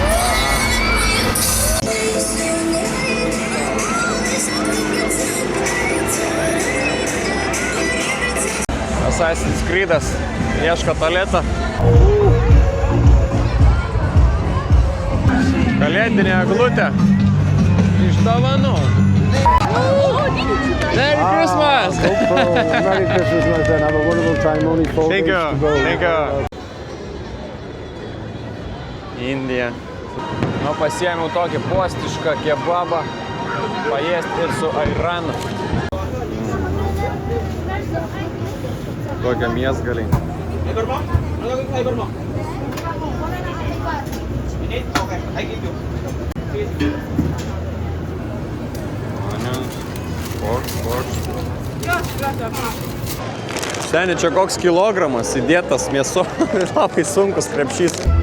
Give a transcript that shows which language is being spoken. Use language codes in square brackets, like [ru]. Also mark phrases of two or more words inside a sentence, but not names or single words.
[lt] Assassin's Creed'as ieško tualetą. Kalėdinė eglutė. Iš dovanų. [en] Merry Christmas! Merry Christmas, my friend. Have a wonderful time. Only 4 Thank days you. to go. Thank you. [lt] Indija. Nu, pasiėmiau tokį postišką kebabą. Paėsti ir su airanu. Kokia miesgaliai. Seni, čia koks kilogramas įdėtas mėso, labai sunkus krepšys.